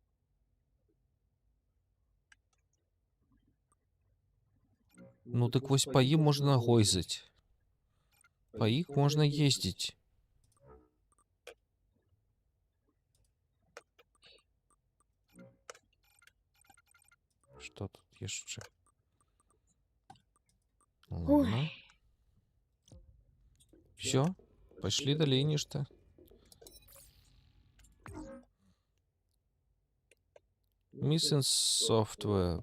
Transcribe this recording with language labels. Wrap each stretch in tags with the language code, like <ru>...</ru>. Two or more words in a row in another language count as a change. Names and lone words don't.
<be>Ну так вось па ім можна гойзаць. Па іх можна ездзіць.</be> <ru>Что тут еще? Ой. Ладно. Все, пошли далее нечто.</ru> <en>Missing software.</en>